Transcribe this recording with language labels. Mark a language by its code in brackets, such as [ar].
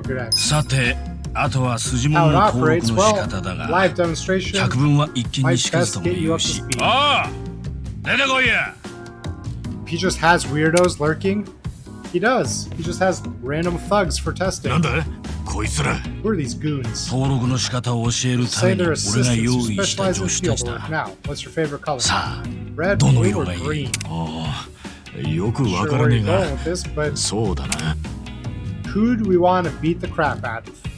[ja] さて、あとは筋物の登録の仕方だが、百聞は一見にしかずとも言うし。ああ、出てこいや。 [en] He just has weirdos lurking. He does. He just has random thugs for testing. [ja] なんだ？こいつら。 [en] Who are these goons? [ja] 登録の仕方を教えるために俺が用意した助手たちだ。さあ、どの色がいい？ああ、よくわからねえが、そうだな。 [en] Who do we want to beat the crap out of?